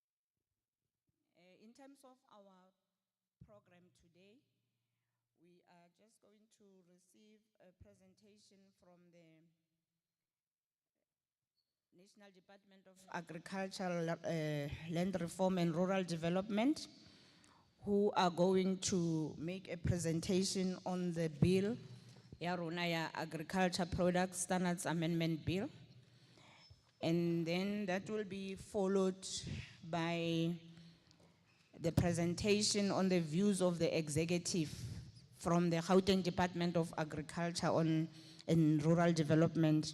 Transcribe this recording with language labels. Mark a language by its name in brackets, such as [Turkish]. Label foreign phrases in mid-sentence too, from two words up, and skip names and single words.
[English] In terms of our program today, we are just going to receive a presentation from the National Department of Agricultural Land Reform and Rural Development, who are going to make a presentation on the bill, [Southern Sotho] ya rona ya [English] Agriculture Products Standards Amendment Bill. And then that will be followed by the presentation on the views of the executive from the Gauteng Department of Agriculture and Rural Development.